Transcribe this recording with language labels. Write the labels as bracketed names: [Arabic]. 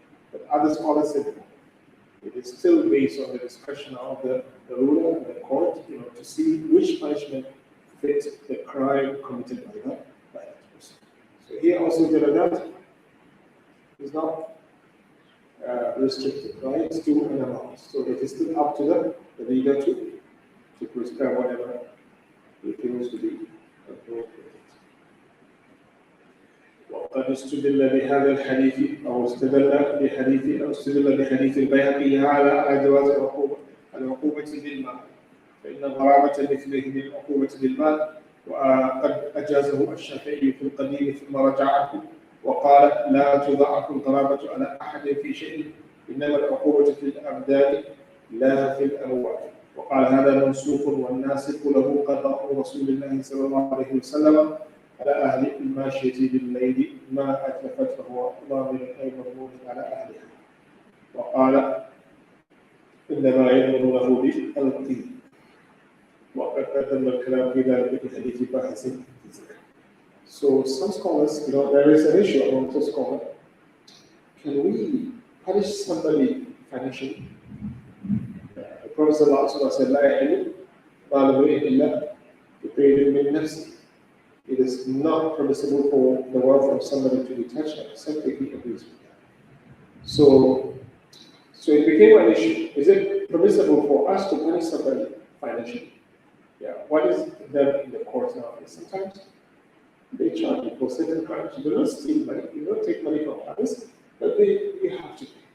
[English] But other scholars said it is still based on the discretion of the ruler and the court, to see which punishment fits the crime committed by that person. So here also jaladat is not restricted, right? It's to an amount. So it is still up to the leader to prescribe whatever he feels to be appropriate. [Arabic] وقد استدل بهذا الحديث أو استدل بحديث البيهقي هذا على جواز العقوبة بالمال، فإن غرامة مثله من العقوبة بالمال، وقد أجازه الشافعي في القديم ثم رجع عنه وقال لا تضاعف الغرامة على أحد في شيء، إنما العقوبة في الأبدان لا في الأموال. وقال هذا منسوخ والناسخ له قضاء رسول الله صلى الله عليه وسلم على أهل الماشية بالليل ما أتلفت فهو ضامن أي مضمون على أهلها. وقال إنما يضمنونه بالقيم. وقد قدم الكلام في ذلك في حديث باحث. [English] So some scholars, there is an issue among the scholars. Can we punish somebody financially? The Prophet said, [Arabic] لا يحل مال امرئ إلا بطيب من نفسه. [English] It is not permissible for the wealth of somebody to be touched except if he agrees with that. So it became an issue. Is it permissible for us to punish somebody financially. Yeah, what is done in the courts nowadays? Sometimes they charge you for certain crimes. You do not steal money, you don't take money from others, but you have to pay.